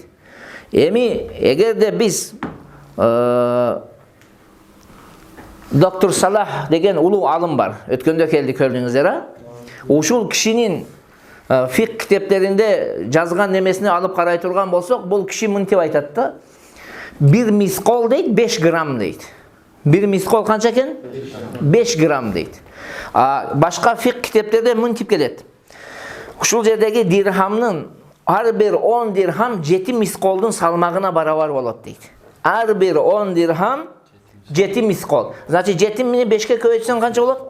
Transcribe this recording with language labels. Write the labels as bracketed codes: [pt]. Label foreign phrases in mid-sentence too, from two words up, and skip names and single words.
[ky] Эми эгерде биз доктор Салах деген улуу алым бар. Өткөндө келди, көрдүңүздөр. Ушул кишинин фик китептеринде жазган немесini алып карай турган болсок, бул киши мынтип айтат да. Бир мискол дейт 5 грамм дейт. Бир мискол канча экен? 5 грамм дейт. Башка фик китептерде мынтип келет. Ушул жердеги дирхамнын ар бир 10 дирхам 7 мисколдун салмагына барабар болот дейт. Ар бир 10 дирхам 7 miskol. Значит 7 мени 5ке көбөйтсөң канча болот?